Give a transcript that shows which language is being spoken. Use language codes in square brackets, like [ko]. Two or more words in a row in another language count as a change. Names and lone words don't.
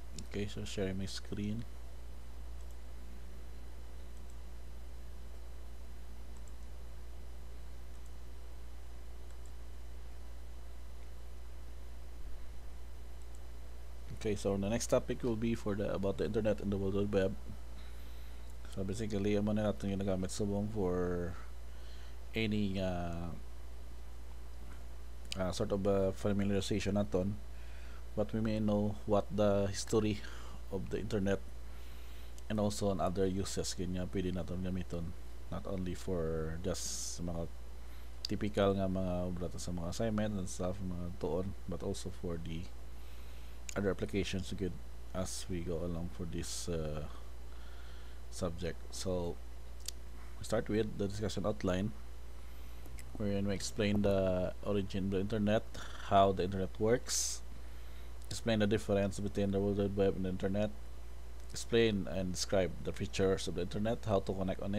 [en] Okay, so sharing my screen. Okay, so the next topic will be for the about the internet and the World Wide Web. So basically, [hil] amo na [tl] natin yung [hil] nagamit subong [en] for any sort of familiarization [hil] naton, but [en] we may know what the history of the internet and also on other uses [hil] kanya pwede naton gamiton, [en] not only for just [hil] mga typical nga mga obra sa mga [en] assignment and stuff [hil] mga tuon, [en] but also for the other applications good as we go along for this subject. So we start with the discussion outline, wherein we explain the origin of the internet, how the internet works, explain the difference between the World Wide Web and the internet, explain and describe the features of the internet, how to connect on it.